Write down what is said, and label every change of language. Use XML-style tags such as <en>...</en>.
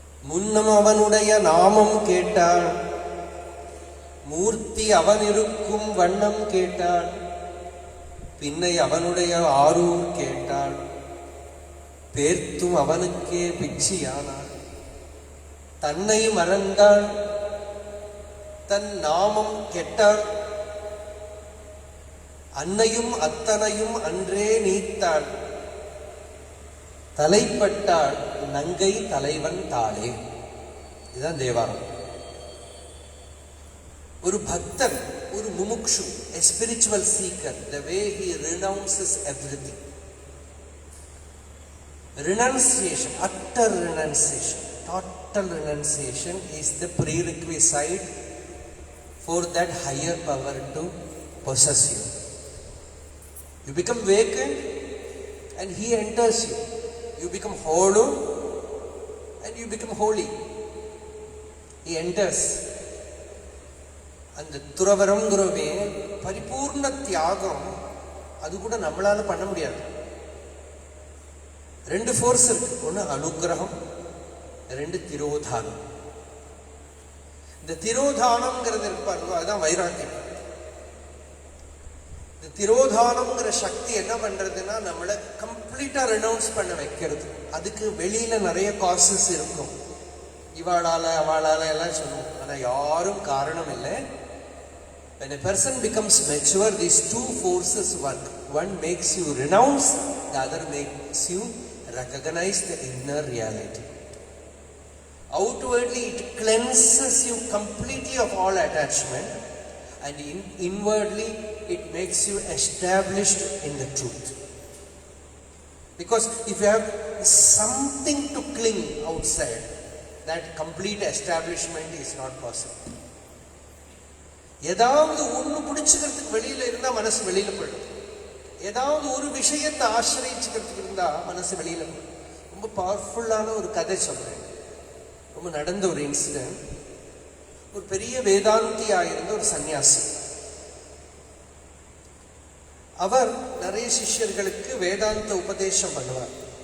<ta>முன்னம் அவனுடைய நாமம் கேட்டாள், மூர்த்தி அவன் இருக்கும் வண்ணம் கேட்டாள், பின்னை அவனுடைய ஆரூர் கேட்டாள், பேர்த்தும் அவனுக்கே பிக்ஷியானாள், தன்னை மறந்தாள், தன் நாமம் கெட்டாள், அன்னையும் அத்தனையும் அன்றே நீத்தாள், தலைப்பட்டாள் நங்கை தலைவன் தாளே. இதுதான் தேவாரம். ஒரு பக்தன், ஒரு முமுக்ஷு,</ta> <en>a spiritual seeker, the way he renounces everything. Renunciation, utter renunciation, total renunciation is the prerequisite for that higher power to possess you. You become vacant and he enters you. You become hollow and you become holy. He enters.</en> <ta>அந்த துறவரம்ங்கிறவே பரிபூர்ண தியாகம், அது கூட நம்மளால பண்ண முடியாது. ரெண்டு force இருக்கு, ஒன்று அனுகிரகம், ரெண்டு திரோதானம். இந்த திரோதானம்ங்கிறது இருப்பாங்க, அதுதான் வைராக்கியம். இந்த திரோதானம்ங்கிற சக்தி என்ன பண்றதுன்னா நம்மளை</ta> <en>completely renounce</en> <ta>பண்ண வைக்கிறது. அதுக்கு வெளியில நிறைய காசஸ் இருக்கும், இவாளால அவளால எல்லாம் சொல்லுவோம், ஆனா யாரும் காரணம் இல்லை.</ta> <en>When a person becomes mature, these two forces work. One makes you renounce, the other makes you recognize the inner reality. Outwardly it cleanses you completely of all attachment, and inwardly it makes you established in the truth. Because if you have something to cling outside, that complete establishment is not possible.</en> <ta>ஏதாவது ஒன்று பிடிச்சுக்கிறதுக்கு வெளியில இருந்தா மனசு வெளியில போயிடும், ஏதாவது ஒரு விஷயத்தை ஆசிரியச்சுக்கிறதுக்கு இருந்தா மனசு வெளியில போயிடும். ரொம்ப பவர்ஃபுல்லான ஒரு கதை சொல்றேன், ரொம்ப நடந்த ஒரு இன்சிடென்ட். ஒரு பெரிய வேதாந்தியா இருந்த ஒரு சன்னியாசி, அவர் நிறைய சிஷ்யர்களுக்கு வேதாந்த உபதேசம் பண்ணுவார்.</ta>